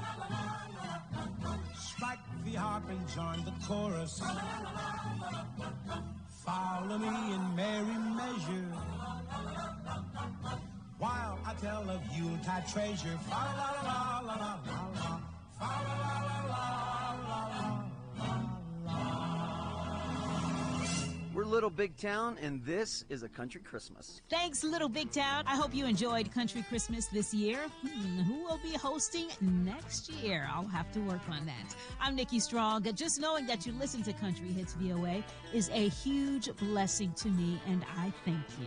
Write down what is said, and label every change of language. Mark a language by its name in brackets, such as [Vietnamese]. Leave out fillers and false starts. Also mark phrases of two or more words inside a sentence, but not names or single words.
[English] Strike the harp and join the chorus. Follow me in merry measure while I tell of Yuletide treasure. Fa la la la la la la la. Fa la la la la la la. We're Little Big Town, and this is a country Christmas. Thanks, Little Big Town. I hope you enjoyed Country Christmas this year. Who will be hosting next year? I'll have to work on that. I'm Nikki Strong. Just knowing that you listen to Country Hits VOA is a huge blessing to me, and I thank you.